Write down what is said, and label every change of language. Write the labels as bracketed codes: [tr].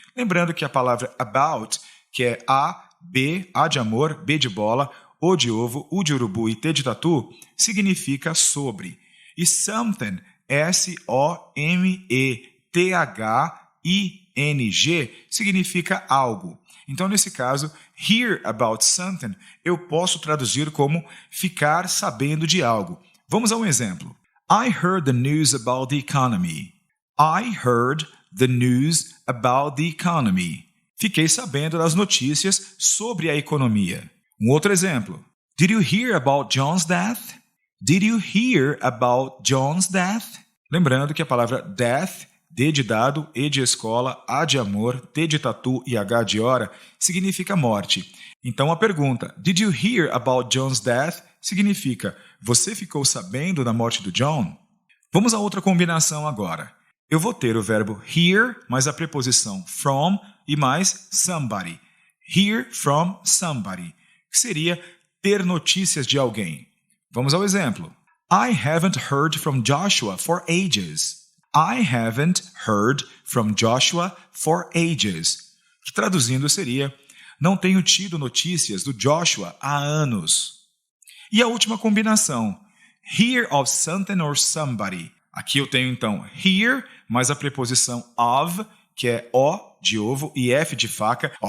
[pt] Lembrando que a palavra about, que é A, B, A de amor, B de bola, O de ovo, U de urubu e T de tatu, significa sobre. E something, S-O-M-E-T-H-I-N-G, significa algo. Então, nesse caso, [en] hear about something, [pt] eu posso traduzir como ficar sabendo de algo. Vamos a um exemplo. [en] I heard the news about the economy. I heard the news about the economy. [pt] Fiquei sabendo das notícias sobre a economia. Um outro exemplo. [en] Did you hear about John's death? Did you hear about John's death? [pt] Lembrando que a palavra [en] death, [pt] D de dado, E de escola, A de amor, T de tatu e H de hora significa morte. Então a pergunta, [en] Did you hear about John's death? [pt] Significa, você ficou sabendo da morte do John? Vamos a outra combinação agora. Eu vou ter o verbo hear, mais a preposição from e mais somebody. [en] Hear from somebody, [pt] que seria ter notícias de alguém. Vamos ao exemplo. [en] I haven't heard from Joshua for ages. I haven't heard from Joshua for ages. [pt] Que traduzindo seria, não tenho tido notícias do Joshua há anos. E a última combinação, [en] hear of something or somebody. [pt] Aqui eu tenho então hear, mais a preposição of, que é O de ovo e F de faca.